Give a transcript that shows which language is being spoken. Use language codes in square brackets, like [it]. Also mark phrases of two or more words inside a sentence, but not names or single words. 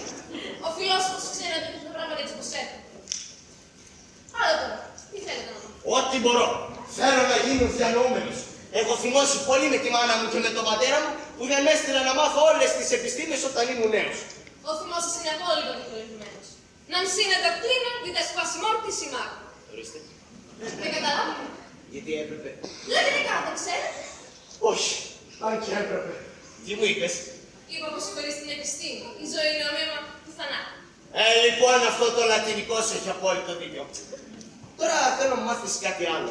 [el] Ο φιλόσοφος ξέρει ότι τα πράγματα έτσι πως έρχονται. Άλλο τώρα. Τι θέλετε να πω? Ό,τι μπορώ. Θέλω να γίνω διανοούμενος. Έχω θυμώσει πολύ με τη μάνα μου και με τον πατέρα μου που δεν με έστειλαν να μάθω όλες τις επιστήμες όταν ήμουν νέος. Ο θυμός σας είναι απόλυτα δικαιολογημένος. [la] Nam sine doctrina vides quas mortis imag. [el] Ορίστε. Δεν καταλάβαμε. Γιατί έπρεπε. Λέγεται κάτω, ξέρετε. Όχι, αν και έπρεπε. Τι μου είπες? Είπα πως χωρίς την επιστήμη η ζωή είναι ομοίωμα του θανάτου. Λοιπόν, αυτό το λατινικό σου έχει απόλυτο δίκιο. Τώρα θέλω να μάθεις κάτι άλλο.